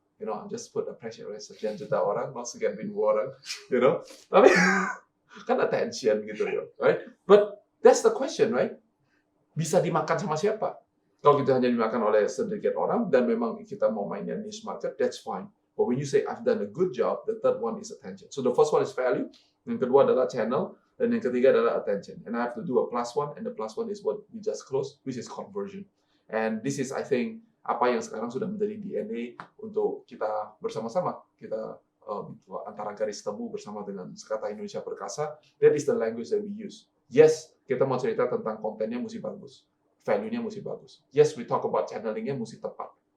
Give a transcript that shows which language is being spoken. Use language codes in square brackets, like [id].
[en] You know, I'm just put a pressure, right? [id] Sekian juta orang, [en] not [id] sekian ribu orang. You know, tapi kan attention gitu ya, right? [en] But that's the question, right? [id] Bisa dimakan sama siapa? Kalau kita hanya dimakan oleh sedikit orang dan memang kita mau mainnya niche market, [en] that's fine. But when you say I've done a good job, the third one is attention. [id] So the first one is value, yang kedua adalah channel, dan yang ketiga adalah attention. [en] And I have to do a plus one, and the plus one is what we just closed, which is conversion. [id] And this is, I think, apa yang sekarang sudah menjadi DNA untuk kita bersama-sama, kita antara garis temu bersama dengan Sekata Indonesia Perkasa. [en] That is the language that we use. Yes, [id] kita mau cerita tentang kontennya mesti bagus, [en] value-nya mesti bagus. Yes, we talk about channeling-nya [id] mesti tepat.